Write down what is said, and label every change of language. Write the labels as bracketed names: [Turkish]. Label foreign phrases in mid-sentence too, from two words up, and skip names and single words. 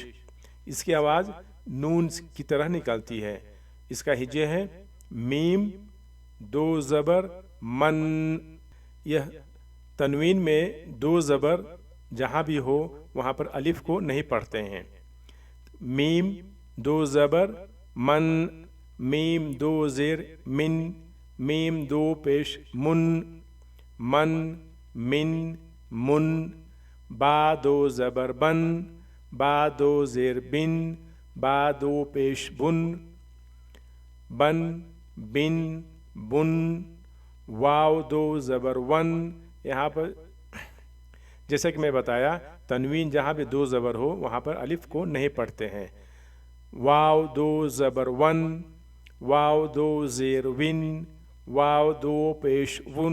[Urdu] اس کی آواز نون کی طرح نکلتی ہے۔ اس کا ہجے ہے میم، دو زبر، من۔ یہ تنوین میں دو زبر جہاں بھی ہو وہاں پر الف کو نہیں پڑھتے ہیں۔ میم دو زبر من، میم دو زیر من، میم دو پیش من، من، من، من۔ با دو زبر بن، با دو زیر بن، با دو پیش بن، بن، بن، بن۔ واو دو زبر ون۔ یہاں پر جیسا کہ میں بتایا تنوین جہاں بھی دو زبر ہو وہاں پر الف کو نہیں پڑھتے ہیں۔ واو دو زبر ون، واو دو زیر ون، واو دو پیش ون۔